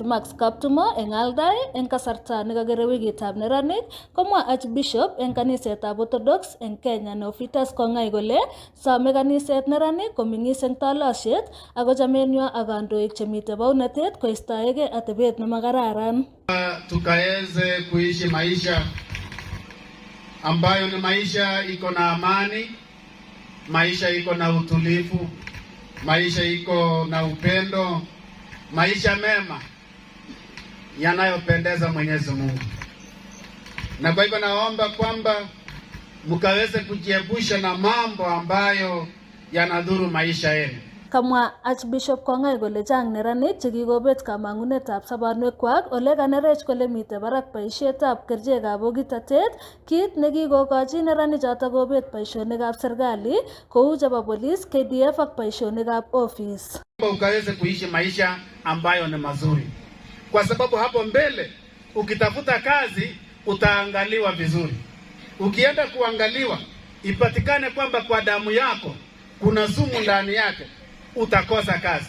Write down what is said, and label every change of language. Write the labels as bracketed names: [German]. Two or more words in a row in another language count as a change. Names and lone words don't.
[Kalenjin] Mark's Kaptumo eng Aldai eng kasarta nekakere wikitab neranik komwa Archbishop eng kanisetab Orthodox eng Kenya Neophytus Kongai kole some kaniset neranik komeng'is eng talosiet ako chamenywa ak kandoik chemite baunatet koistoegei atebet nemakararan. [Swahili] Tukaweze kuishi maisha ambayo ni maisha iko na amani, maisha iko na utulivu, maisha iko na upendo, maisha mema yanayopendeza Mwenyezi Mungu. Na kwa hivyo naomba kwamba mkaweze kujiepusha na mambo ambayo yanadhuru maisha yenu. [Kalenjin] Kamwa Archbishop Kongai kole chang neranik chekikobet kamang'unetab sobonwekwak ole kanerech kole mite barak boisietab kerichekab bokitatet, kit nekikokochi neranik chotok kobet boisionikab serikali kou chebo police, KDF ak boisionikab office. [Swahili] Ukaweze kuishi maisha ambayo ni mazuri, kwa sababu hapo mbele ukitafuta kazi utaangaliwa vizuri. Ukienda kuangaliwa ipatikane kwamba kwa damu yako kuna sumu ndani yake, utakosa kazi.